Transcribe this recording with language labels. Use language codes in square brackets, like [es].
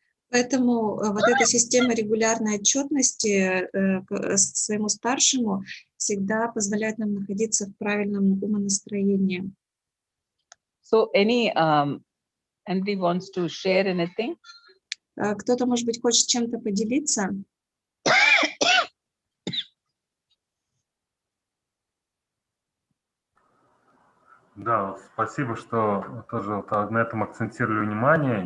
[ru] Поэтому вот эта система регулярной отчетности своему старшему всегда позволяет нам находиться в правильном умонастроении. [en] So anybody wants to share anything? [ru] Кто-то, может быть, хочет чем-то поделиться? Да, спасибо, что тоже на этом акцентировали внимание.